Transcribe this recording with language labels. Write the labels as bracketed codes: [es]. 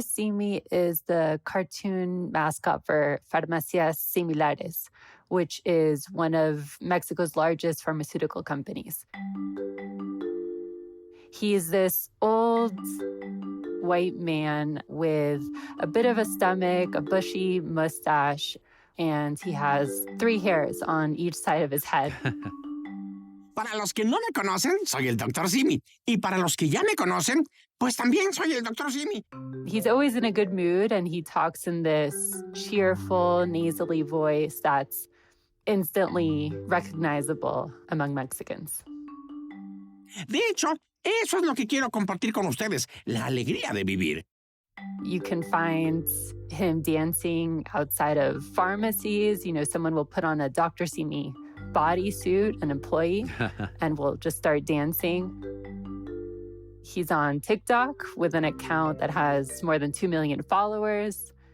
[en] Simi is the cartoon mascot for Farmacias Similares, which is one of Mexico's largest pharmaceutical companies. He's this old white man with a bit of a stomach, a bushy mustache, and he has 3 hairs on each side of his head. [es] Para los que no me conocen, soy el Dr. Simi. Y para los que ya me conocen, pues también soy el Dr. Simi. [en] He's always in a good mood, and he talks in this cheerful, nasally voice that's instantly recognizable among Mexicans. [es] De hecho, eso es lo que quiero compartir con ustedes, la alegría de vivir. [en] You can find him dancing outside of pharmacies. You know, someone will put on a Dr. Simi bodysuit, an employee, and will just start dancing. He's on TikTok with an account that has more than 2 million followers.